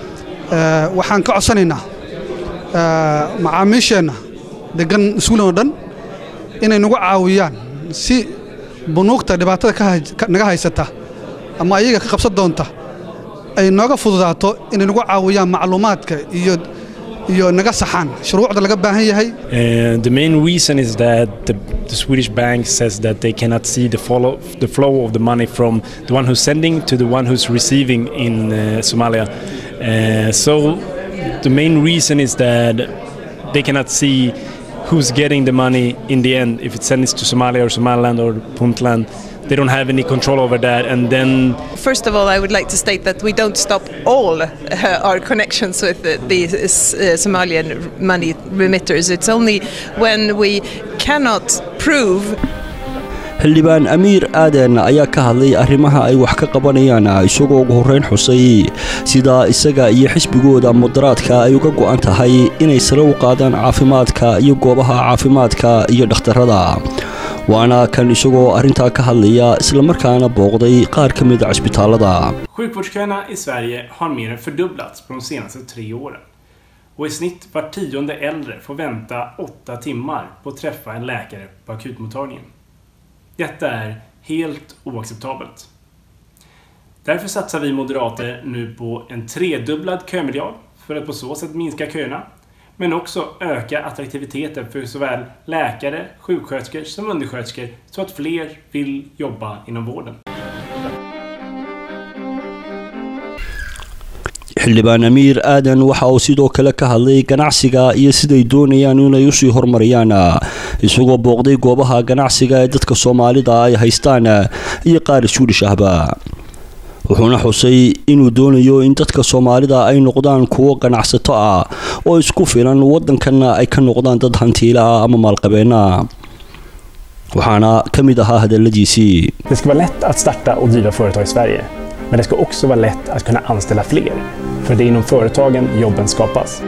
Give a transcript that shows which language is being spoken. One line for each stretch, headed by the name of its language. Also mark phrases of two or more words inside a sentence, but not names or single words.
Somali: waxaan ka codsanaynaa macaamiisheena degan Sweden oo dhan inay nagu caawiyaan si bunuugta dhibaatada naga haysata ama ayaga ka qabsan doonta ay nooga fududaato inay nagu caawiyaan macluumaadka iyo naga saxaan shuruucda laga baahan yahay.
English: The main reason is that the Swedish bank says that they cannot see the flow of the money from the one who's sending to the one who's receiving in Somalia. So the main reason is that they cannot see who's getting the money in the end, if it sends to Somalia or Somaliland or Puntland. They don't have any control over that. And then first of all, I would like to state that we don't stop all our connections with the Somalian money remitters. It's only when we cannot prove.
Somali: xildhibaan Amiir Aadan ayaa ka hadlay arrimaha ay wax ka qabanayaan isagoo ugu horeyn xusay sida isaga iyo xisbigooda moderaadka ay uga go'an tahay inay sare u qaadaan caafimaadka iyo goobaha caafimaadka iyo dhakhtarada. waana kan isagoo arinta ka hadlaya isla markaana booqday qaar ka mid ah isbitaalada.
Swedish: Sjukvårdsköerna i Sverige har mer än fördubblats på de senaste 3 åren. Och i snitt var 10:e äldre får vänta 8 timmar på att träffa en läkare på akutmottagningen. Detta är helt oacceptabelt. Därför satsar vi moderater nu på en 3-dubblad kömiljard för att på så sätt minska köerna, men också öka attraktiviteten för såväl läkare, sjuksköterskor som undersköterskor så att fler vill jobba inom vården.
Somali: xildhibaan Amiir Aadan waxa uu sidoo kale ka hadlay ganacsiga iyo siday doonayaan inay u sii horumariyaan isagoo booqday goobaha ganacsiga ee dadka Soomaalida ay haystaan iyo qaar Swedish ahba. wuxuuna xusay inuu doonayo in dadka Soomaalida ay noqdaan kuwo ganacsato ah oo isku filan wadankana ay ka noqdaan dad hantiila ama maalqabeena. waxaana kamid ahaa hadaladiisii.
Swedish: Det ska vara lätt att starta och driva företag i Sverige, men det ska också vara lätt att kunna anställa fler, för det är inom företagen jobben skapas.